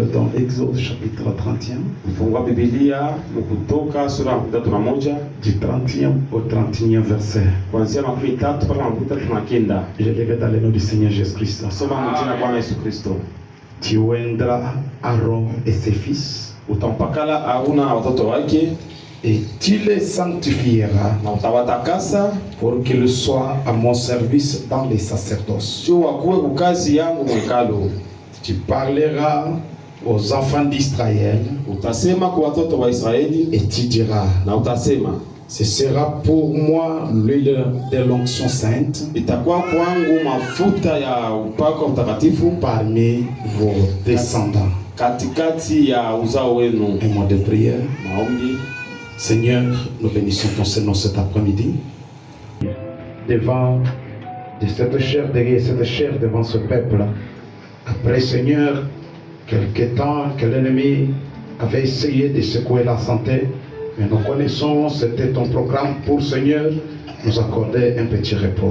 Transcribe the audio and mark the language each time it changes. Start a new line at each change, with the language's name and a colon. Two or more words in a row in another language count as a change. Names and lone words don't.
French: Exode chapitre 31.
Swahili: Fungua Biblia Kutoka sura 31
French: du 30e au 31e verset.
Swahili: kuanzia 13 mpaka 39.
French: Je lirai dans le nom du Seigneur Jésus-Christ.
Swahili: Soma mjina Bwana Yesu Kristo.
French: Tu oindras Aaron et ses fils,
Swahili: Utampakala Haruna na watoto wake
French: et tu les sanctifieras
Swahili: na utawatakasa
French: pour qu'ils soient à mon service dans les sacerdoces.
Swahili: juu wakuwe kukazi yangu mwekalo.
French: Tu parleras aux enfants d'Israël
Swahili: Utasema kwa watoto wa Israeli
French: et tu diras:
Swahili: na utasema,
French: ce sera pour moi l'huile de l'onction sainte
Swahili: itakuwa kwangu mafuta ya upako mtakatifu
French: parmi vos descendants.
Swahili: katikati ya uzao wenu.
French: Un mot de prière.
Swahili: Maombi.
French: Seigneur, nous bénissons ton nom cet après-midi. Devant de cette chair, derrière cette chair, devant ce peuple. Après, Seigneur, quelque temps que l'ennemi avait essayé de secouer la santé, mais nous connaissons, c'était ton programme pour, Seigneur, nous accorder un petit repos.